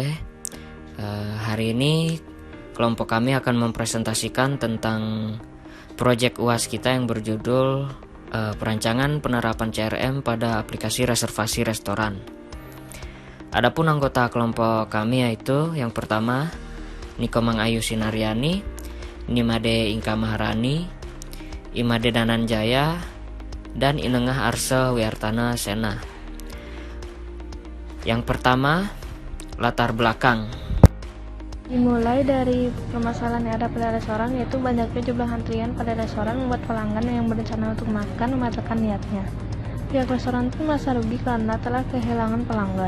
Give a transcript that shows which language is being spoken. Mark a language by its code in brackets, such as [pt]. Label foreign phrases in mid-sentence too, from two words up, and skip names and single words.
[id] Hari ini kelompok kami akan mempresentasikan tentang proyek UAS kita yang berjudul Perancangan Penerapan CRM pada Aplikasi Reservasi Restoran. Adapun anggota kelompok kami yaitu yang pertama Nikomang Ayu Sinaryani, Nimade Ingka Maharani, Imade Dananjaya, dan Inengah Arse Wiartana Sena. Yang pertama, latar belakang. Dimulai dari permasalahan yang ada pada restoran, yaitu banyaknya jumlah antrian pada restoran membuat pelanggan yang berencana untuk makan membatalkan niatnya. Pihak restoran pun merasa rugi karena telah kehilangan pelanggan.